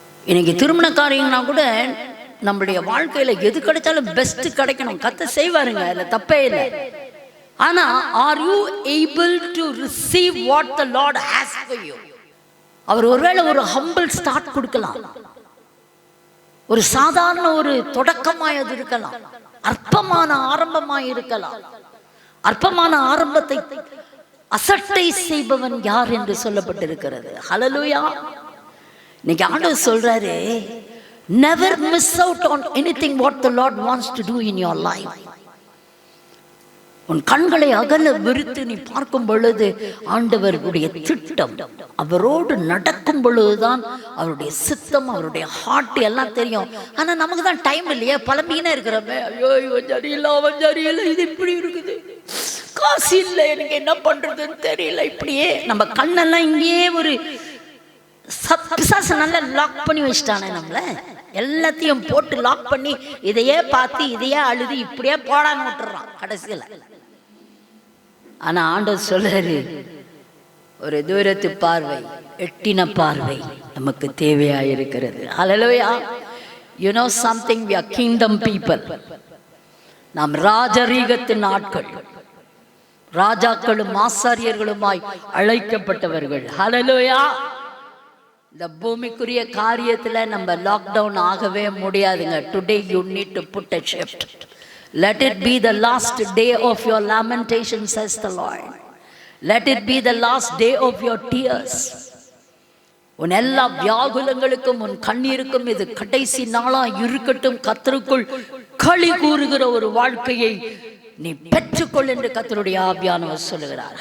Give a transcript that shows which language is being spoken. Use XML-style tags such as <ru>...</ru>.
<ta>இன்னைக்கு திருமண காரியம்னா கூட நம்மளுடைய வாழ்க்கையில எது கிடைச்சாலும் பெஸ்ட் கிடைக்கணும், கத்த செய்வாருங்க, அதுல தப்பே இல்லை.</ta> <en>ஆனா are you able to receive what the Lord has for you?</en> <ta>அவர் ஒருவேளை ஒரு ஹம்பிள் ஸ்டார்ட் கொடுக்கலாம், ஒரு சாதாரண ஒரு தொடக்கமாய் அது இருக்கலாம், அற்பமான ஆரம்பமாய் இருக்கலாம். அற்பமான ஆரம்பத்தை அசட்டை செய்பவன் யார் என்று சொல்லப்பட்டிருக்கிறது. ஹல்லேலூயா. இன்னைக்கு ஆண்டவர் சொல்றாரு,</ta> <en>never miss out on anything what the Lord wants to do in your life.</en> <ta>உன் கண்களை அகல விரித்து நீ பார்க்கும் பொழுது ஆண்டவருடைய திட்டம், அவரோடு நடக்கும் பொழுதுதான் அவருடைய சித்தம், அவருடைய ஹார்ட் எல்லாம் தெரியும். ஆனா நமக்கு தான் டைம் இல்லையே, பழம்பினே இருக்கிறோமே, ஐயோ இவன் சரியில்லை, அவன் சரியில்லை, இது இப்படி இருக்குது, காசு இல்லை, எனக்கு என்ன பண்றதுன்னு தெரியல. இப்படியே நம்ம கண்ணெல்லாம் இங்கேயே ஒரு பிசாசு நல்லா லாக் பண்ணி வச்சுட்டானே, நம்மள எல்லாத்தையும் போட்டு லாக் பண்ணி இதையே பார்த்து இதையே அழுது இப்படியே போடான்னு விட்டுறான் கடைசியில். ஆனா ஆண்டவர் சொல்றாரு, ஒரு தூரத்து பார்வை, எட்டின பார்வை நமக்கு தேவையாயிருக்கிறது. ஹல்லேலூயா.</ta> <en>You know something, we are kingdom people.</en> <ta>நாம் ராஜரீகத்தின் ஆட்கள், ராஜாக்களும் ஆசாரியர்களுமாய் அழைக்கப்பட்டவர்கள். ஹல்லேலூயா. இந்த பூமிக்குரிய காரியத்துல நம்ம லாக்டவுன் ஆகவே முடியாதுங்க.</ta> <en>Today you need to put a shift. Let it be the last day of your lamentation, says the Lord. Let it be the last day of your tears.</en> <ta>உன் எல்லா வியாகுலங்களுக்கும் உன் கண்ணீருக்கும் இது கடைசி நாளா இருக்கட்டும். கர்த்தருக்குள் களி கூறுகிற ஒரு வாழ்க்கையை நீ பெற்றுக்கொள் என்று கர்த்தருடைய ஆவியானவர் சொல்லுகிறார்.</ta>